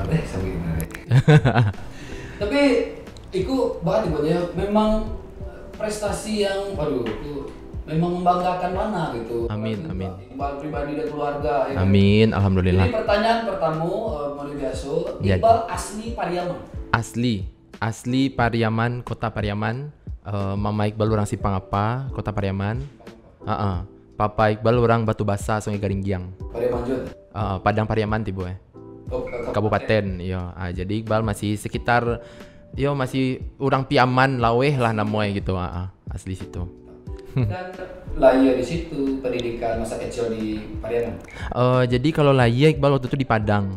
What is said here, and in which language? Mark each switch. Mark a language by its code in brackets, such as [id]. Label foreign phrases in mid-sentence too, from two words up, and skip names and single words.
[id] Sampai gimana? Tapi itu banget ibaratnya memang prestasi yang itu memang membanggakan mana gitu. Amin. Iqbal pribadi dan keluarga ya. Amin, alhamdulillah. Jadi pertanyaan pertama mulai biasa, Ya. Iqbal asli Pariaman. Asli Pariaman, kota Pariaman. Mama Iqbal orang Sipangapa, kota Pariaman. Papa Iqbal orang Batu Basa, Sungai Garinggiang. Pariaman juga. Padang Pariaman tibu Kabupaten. Iya. Jadi Iqbal masih sekitar masih orang Piaman Laweh lah namanya gitu. Asli situ. Dan lahir di situ, pendidikan masa kecil di Pariaman. Jadi kalau Laya Iqbal waktu itu di Padang.